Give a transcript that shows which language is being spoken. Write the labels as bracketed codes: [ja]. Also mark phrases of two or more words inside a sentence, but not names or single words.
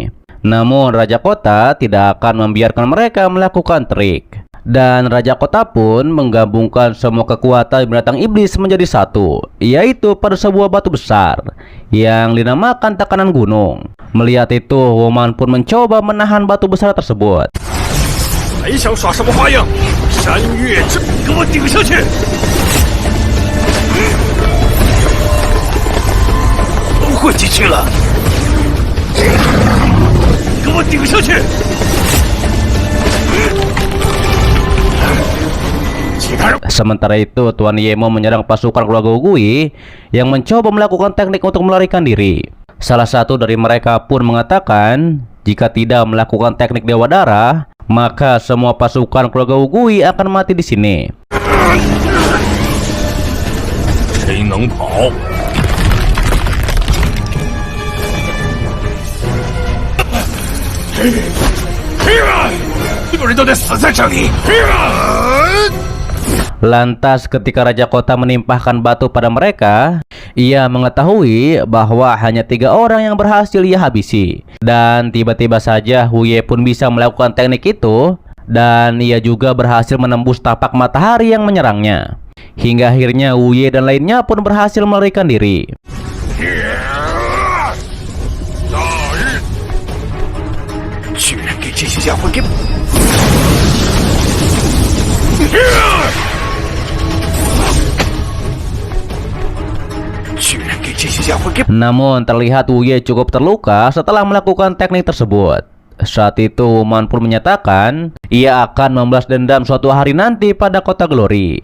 [id] Namun Raja Kota tidak akan membiarkan mereka melakukan trik. Dan Raja Kota pun menggabungkan semua kekuatan binatang iblis menjadi satu, yaitu pada sebuah batu besar yang dinamakan tekanan gunung. Melihat itu, Woman pun mencoba menahan batu besar tersebut. [zh] 还想耍什么花样？山岳之，给我顶上去！都混进去了，给我顶上去！ [id] Sementara itu, Tuan Yemo menyerang pasukan keluarga Ugui yang mencoba melakukan teknik untuk melarikan diri. Salah satu dari mereka pun mengatakan, jika tidak melakukan teknik Dewa Darah, maka semua pasukan keluarga Ugui akan mati di sini. [zh] 谁能跑？所有人都得死在这里！ [id] Lantas ketika Raja Kota menimpahkan batu pada mereka, ia mengetahui bahwa hanya 3 orang yang berhasil ia habisi. Dan tiba-tiba saja Wuye pun bisa melakukan teknik itu, dan ia juga berhasil menembus tapak matahari yang menyerangnya. Hingga akhirnya Wuye dan lainnya pun berhasil melarikan diri. [zh] 居然给这些家伙给！ [id] Namun terlihat Wuye cukup terluka setelah melakukan teknik tersebut. Saat itu Woman pun menyatakan ia akan membalas dendam suatu hari nanti pada Kota Glory.